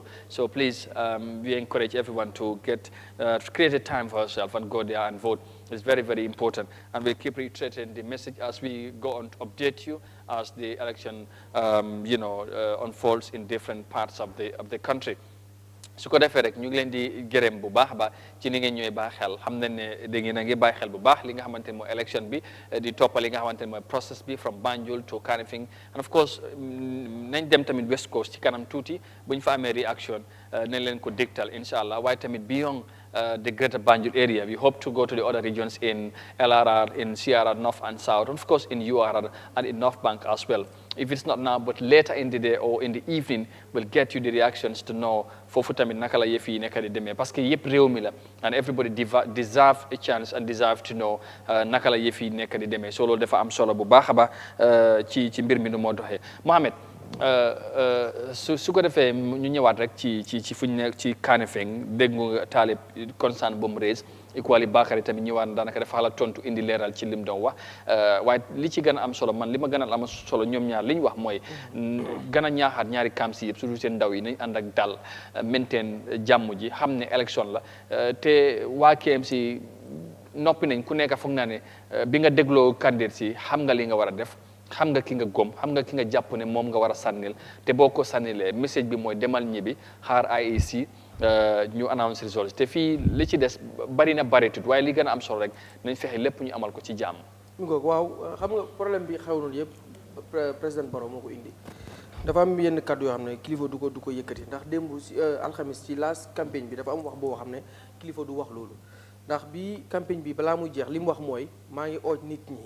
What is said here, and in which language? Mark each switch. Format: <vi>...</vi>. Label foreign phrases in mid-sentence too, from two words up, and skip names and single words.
<en>So please, we encourage everyone to create a time for yourself and go there and vote. It's very, very important. And we'll keep reiterating the message as we go on to update you as the election, unfolds in different parts of the country.</en> <wo>su ko defee rek ñu ngi leen di gërëm bu baax ba ci ni ngeen ñëwee baax xel xam nañ ne da ngeen a ngi bàyyi xel bu baax li nga xamante ne mooy election bi di toppal li nga xamante ne mooy process bi</wo> <en>from Banjul to Kanifing, and of course</en> <wo>nañ dem tamit West Coast ci kanam tuuti bu ñu fa amee reaction nañ leen ko dégtal</wo> <ar>incha allah,</ar> <wo>waaye tamit</wo> <en>beyond the greater Banjul area. We hope to go to the other regions in LRR, in CRR, North and South, and of course in URR and in North Bank as well. If it's not now, but later in the day or in the evening, we'll get you the reactions to know</en> <wo>foofu tamit naka la yëf yi nekk di demee,</wo> <fr>parce que</fr> <wo>yëpp réew mi la,</wo> <en>and everybody deserve a chance and deserve to know</en> <wo>naka la yëf yi nekk di demee. So loolu dafa am solo bu baax a baax ci mbir mi nu moo doxee. Mohamed, su ko defee ñu ñëwaat rek ci fu ñu nekk ci Kanifing dégg nga Talib concern bu mu raise equally Bakary tamit ñëwaat daanaka dafa xala tontu indi leeral ci lim doon wax waaye li ci gën a am solo man li ma gën a am solo ñoom ñaar li ñu wax mooy gën a ñaaxaat ñaari camps yëpp surtout seen ndaw yi nañ ànd ak dal maintain jàmm ji xam ne élection la te waa KMC noppi nañ ku nekk foog naa ne bi nga dégloo candidat si xam nga li nga war a def xam nga ki nga gom xam nga ki nga jàpp ne moom nga war a sànnil te boo ko sànnilee message bi mooy demal ñibbi xaar IEC ñu</wo> <en>announce results</en> <wo>te fii li ci des bari na baritut waaye li gën a am solo rek nañ fexe lépp ñu amal ko ci jàmm. waaw xam nga problème bi xew noonu yëpp président Barrow moo ko indi dafa am yenn kàddu yoo xam ne kilifa du ko yëkkati ndax démb si alxamis ci last campagne bi dafa am wax boo xam ne kilifa du wax loolu ndax bi campagne bi balaa muy jeex li mu wax mooy maa ngi ooj nit ñi.</wo>